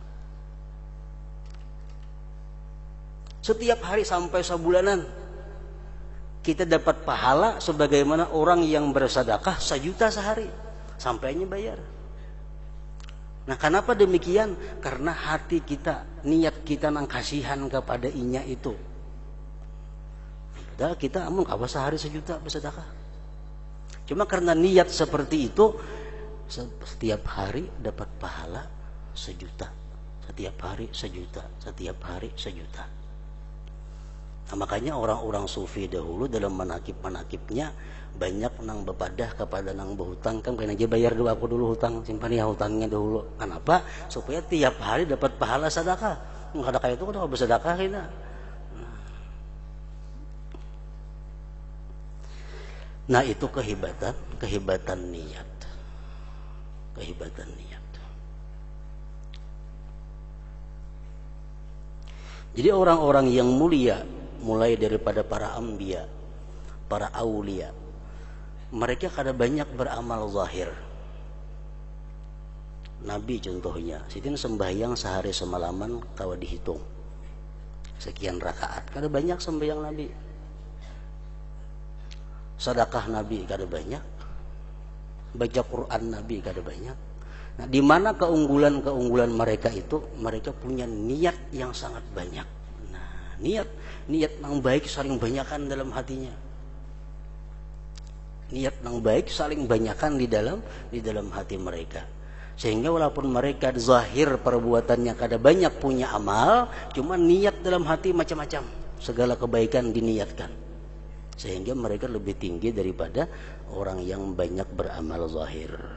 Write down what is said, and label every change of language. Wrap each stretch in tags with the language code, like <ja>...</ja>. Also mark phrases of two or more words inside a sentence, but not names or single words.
<id>Setiap hari sampai sebulanan kita dapat pahala sebagaimana orang yang bersedekah 1 juta sehari, sampainya bayar. Nah, kenapa demikian? Karena hati kita,</id> <bjn>niat kita nang kasihan kepada inya itu. Padahal kita amun kawa sehari 1 juta bersedekah.</bjn> <id>Cuma karena niat seperti itu, setiap hari dapat pahala 1 juta. Setiap hari 1 juta, setiap hari 1 juta.</id> <bjn>Nah, makanya orang-orang sufi dahulu dalam manakib-manakibnya banyak nang bepadah kepada nang berhutang, kan kena aja bayar dulu aku dulu hutang, simpan ya hutangnya dahulu. Kenapa?</bjn> <id>Supaya tiap hari dapat pahala sedekah. Enggak ada kayak itu kan bersedekah kita. Nah, itu kehebatan niat. Kehebatan niat. Jadi orang-orang yang mulia, mulai daripada para anbiya, para aulia, mereka kada banyak beramal zahir.</id> <bjn>Nabi contohnya, sitin sembahyang sehari semalaman kawa dihitung sekian rakaat, kada banyak sembahyang Nabi.</bjn> <id>Sedekah Nabi kada banyak, baca Quran Nabi kada banyak. Nah, di mana keunggulan mereka itu? Mereka punya niat yang sangat banyak. Nah, niat yang baik saling banyakkan dalam hatinya. niat yang baik saling banyakan di dalam hati mereka, sehingga walaupun mereka zahir perbuatannya kada banyak punya amal, cuma niat dalam hati macam-macam, segala kebaikan diniatkan, sehingga mereka lebih tinggi daripada orang yang banyak beramal zahir.</id>